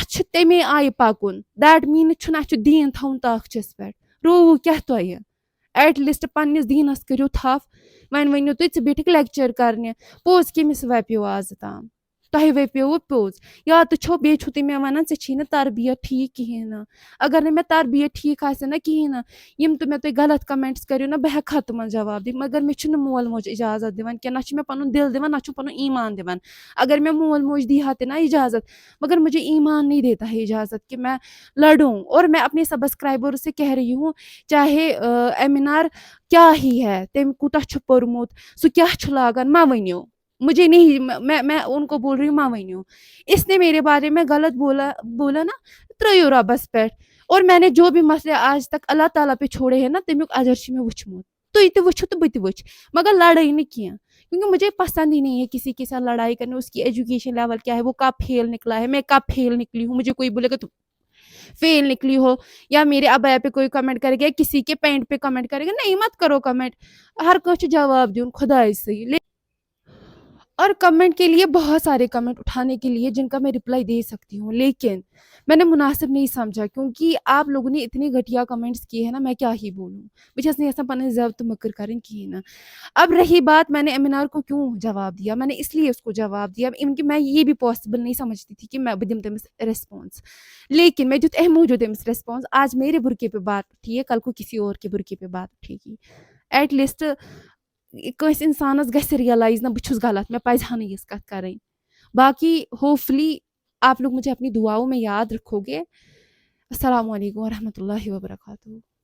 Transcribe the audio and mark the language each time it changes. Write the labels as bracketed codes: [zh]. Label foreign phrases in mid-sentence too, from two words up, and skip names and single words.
[ks] چھُ تمے آیہِ پکُن دیٹ میٖنٕز چھُنہٕ اسہِ چھُ دیٖن تھاوُن تاخچس پٮ۪ٹھ رووُ کیاہ تۄہہِ [en] at least [ks] پننس دیٖنس کٔرِو تھپھ وۄنۍ ؤنِو تُہۍ ژٕ بیٖٹھِکھ لیکچر کرنہِ پوٚز کٔمِس وپیو آزٕ تام تۄہہِ وپیووٕ پوٚز یا تہٕ چھو بیٚیہِ چھُو تُہۍ مےٚ ونان ژےٚ چھی نہٕ تربیت ٹھیٖک کہیٖنۍ نہٕ اگر نہٕ مےٚ تربیت ٹھیٖک آسہِ نہ کہیٖنۍ نہٕ یِم تہِ مےٚ تُہۍ غلط کمنٹس کٔرِو نہ بہٕ ہٮ۪کہٕ ہا تِمن جواب دِتھ مگر مےٚ چھُنہٕ مول موج اجازت دِوان کینٛہہ نہ چھُ مےٚ پنُن دل دِوان نہ چھُ پنُن ایمان دِوان اگر مےٚ مول موج دی ہا تہِ نا اجازت [ur] مگر مجھے ایمان نہیں دیتا ہے اجازت کہ میں لڑوں اور میں اپنے سبسکرائبر سے کہہ رہی ہوں چاہے ایمینار کیا ہی ہے [ks] تٔمۍ کوٗتاہ چھُ پوٚرمُت سُہ کیاہ چھُ لاگان ما ؤنِو [ur] مجھے نہیں میں ان کو بول رہی ہوں [ks] ما ؤنِو [ur] اس نے میرے بارے میں غلط بولا نا [ks] ترٲیِو رۄبس پٮ۪ٹھ [ur] اور میں نے جو بھی مسئلے آج تک اللہ تعالیٰ پہ چھوڑے ہیں نا [ks] تمیُک اجر چھُ مےٚ وٕچھمُت تُہۍ تہِ وٕچھِو تہٕ بہٕ تہِ وٕچھِ مگر لڑٲے نہٕ کینٛہہ [ur] کیونکہ مجھے پسند ہی نہیں ہے کسی کے ساتھ لڑائی کرنے اس کی ایجوکیشن لیول کیا ہے وہ کب فیل نکلا ہے میں کب فیل نکلی ہوں مجھے کوئی بولے گا تو فیل نکلی ہو یا میرے ابایا پہ کوئی کمنٹ کرے گا کسی کے پینٹ پہ کمنٹ کرے گا نہیں مت کرو کمنٹ [ks] ہر کانٛہہ چھُ جواب دیُن خداے سٕے [ur] اور کمنٹ کے لیے بہت سارے کمنٹ اٹھانے کے لیے جن کا میں رپلائی دے سکتی ہوں لیکن میں نے مناسب نہیں سمجھا کیونکہ آپ لوگوں نے اتنے گھٹیا کمنٹس کیے ہیں نا میں کیا ہی بولوں [ks] بہٕ چھَس نہٕ یژھان پنٕنۍ ضبط مٔکٕر کَرٕنۍ کِہیٖنۍ نہٕ [ur] اب رہی بات میں نے امینار کو کیوں جواب دیا میں نے اس لیے اس کو جواب دیا کہ میں یہ بھی پاسبل نہیں سمجھتی تھی کہ میں [ks] بہٕ دِمہٕ تٔمِس ریسپانس [ur] لیکن میں [ks] دیُت امہِ موٗجوٗب تٔمِس ریسپانس [ur] آج میرے برقعے پہ بات اٹھی ہے کل کو کسی اور کے برقعے پہ بات اٹھے گی [ks] ایٹ لیسٹ کٲنٛسہِ اِنسانس گژھِ ریئلائز نہ بہٕ چھُس غلط مےٚ پزِ ہا نہٕ یِژھ کتھ کرٕنۍ [ur] باقی ہوپفلی آپ لوگ مجھے اپنی دعاؤں میں یاد رکھو گے [ar] السلام علیکم ورحمۃ اللہ وبرکاتہ